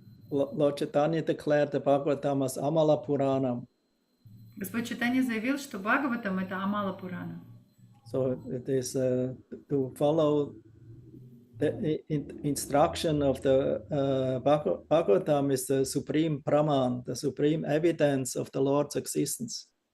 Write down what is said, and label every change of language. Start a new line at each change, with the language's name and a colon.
English: Lord Chaitanya declared the Bhagavatam as Amala Purana.
Russian: Господь Чайтанья заявил, что Бхагаватам — это Амала Пурана.
English: So it is to follow the instruction of the Bhagavatam is the supreme Praman, the supreme evidence of the Lord's existence.